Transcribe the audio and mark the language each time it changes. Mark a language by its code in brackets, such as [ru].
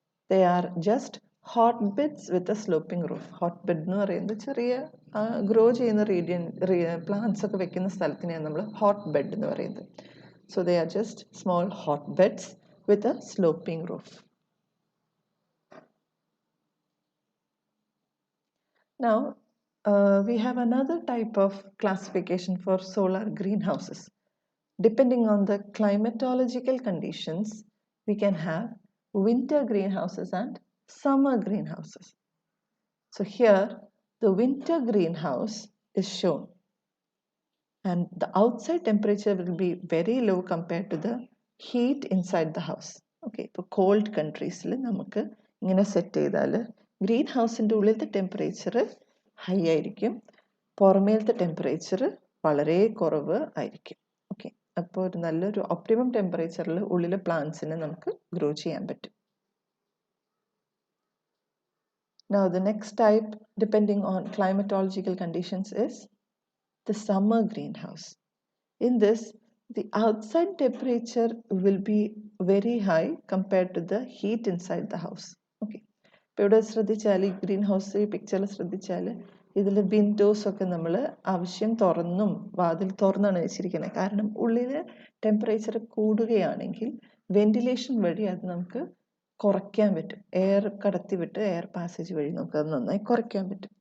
[en] They are just hotbeds with a sloping roof. [ml] Hotbed എന്ന് പറയുന്നത് ചെറിയ ഗ്രോ ചെയ്യുന്ന പ്ലാന്റ്സ് ഒക്കെ വെക്കുന്ന സ്ഥലത്തിനെയാണ് നമ്മൾ hotbed എന്ന് പറയുന്നത്. [en] So they are just small hotbeds with a sloping roof. Now we have another type of classification for solar greenhouses. Depending on the climatological conditions, we can have winter greenhouses and summer greenhouses. So here the winter greenhouse is shown and the outside temperature will be very low compared to the heat inside the house. [ml] Okay, ഇപ്പോൾ called കൺട്രീസിൽ നമുക്ക് ഇങ്ങനെ set ചെയ്താൽ green ഹൗസിൻ്റെ ഉള്ളിലത്തെ temperature high ആയിരിക്കും, പുറമേലത്തെ temperature വളരെ കുറവ് ആയിരിക്കും. ഓക്കെ, അപ്പോൾ ഒരു നല്ലൊരു ഒപ്റ്റിമം ടെമ്പറേച്ചറിൽ ഉള്ളിലെ പ്ലാന്റ്സിനെ നമുക്ക് ഗ്രോ ചെയ്യാൻ പറ്റും. [en] Now the next type, depending on climatological conditions, is the summer greenhouse. In this, the outside temperature will be very high compared to the heat inside the house. [ml] Okay, ഇപ്പോൾ ഇവിടെ ശ്രദ്ധിച്ചാൽ ഈ green house പിക്ചറിൽ ശ്രദ്ധിച്ചാൽ ഇതിൽ Windows ഒക്കെ നമ്മൾ ആവശ്യം തുറന്നും വാതിൽ തുറന്നാണ് വെച്ചിരിക്കുന്നത്. കാരണം ഉള്ളിൽ ടെമ്പറേച്ചർ കൂടുകയാണെങ്കിൽ വെന്റിലേഷൻ വഴി അത് നമുക്ക് കുറയ്ക്കാൻ പറ്റും. എയർ കടത്തിവിട്ട് എയർ പാസേജ് വഴി നമുക്ക് അത് നന്നായി കുറയ്ക്കാൻ പറ്റും.